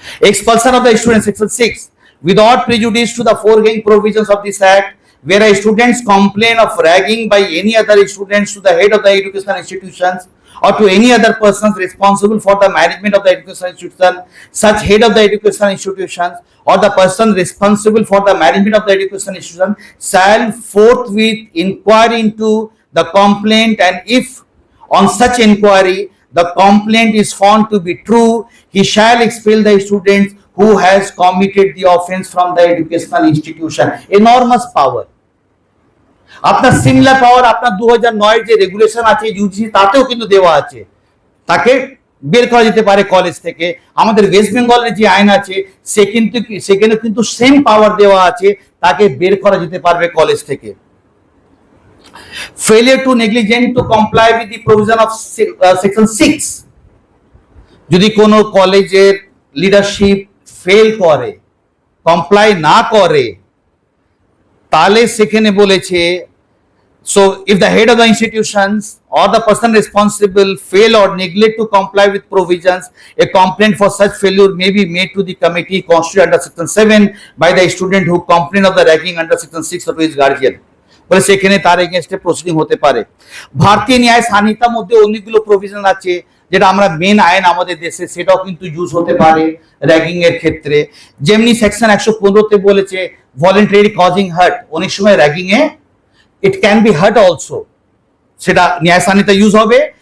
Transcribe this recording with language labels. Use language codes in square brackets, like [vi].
[en] Expulsion of the student, section 6, without prejudice to the foregoing provisions of this act, where students complain of ragging by any other students to the head of the educational institutions or to any other persons responsible for the management of the educational institution, such head of the educational institutions or the person responsible for the management of the educational institution shall forthwith inquire into the complaint, and if on such inquiry the complaint is found to be true, he shall expel the student who has committed the offense from the educational institution। Enormous power। [bn] আপনার similar পাওয়ার আপনার 2009 যে regulation আছে UGC, তাতেও কিন্তু দেওয়া আছে, তাকে বের করা যেতে পারে কলেজ থেকে। আমাদের ওয়েস্ট বেঙ্গলের যে আইন আছে সেখানে কিন্তু সেম পাওয়ার দেওয়া আছে, তাকে বের করা যেতে পারবে কলেজ থেকে। [en] failure to negligent to comply with the provision of section 6, [bn] যদি কোনো কলেজের লিডারশিপ ফেল করে, কমপ্লাই না করে, তাহলে সেখানে বলেছে [en] so if the head of the institutions or the person responsible fail or neglect to comply with provisions, a complaint for such failure may be made to the committee constituted under section 7 by the student who complained of the ragging under section 6 or to his guardian। [bn] বলে সেখানে তার এগেইনস্টে proceeding হতে পারে। ভারতীয় ন্যায় সাংহিতার মধ্যে অনেকগুলো provision আছে যেটা আমরা মেন আইন আমাদের দেশে, সেটাও কিন্তু ইউজ হতে পারে র্যাগিং এর ক্ষেত্রে। যেমনি সেকশন 115 বলেছে ভলেন্টারি কজিং হার্ট, অনেক সময় ragging A [en] it can be hurt also, [bn] সেটা ন্যায় সাংহিতা ইউজ হবে।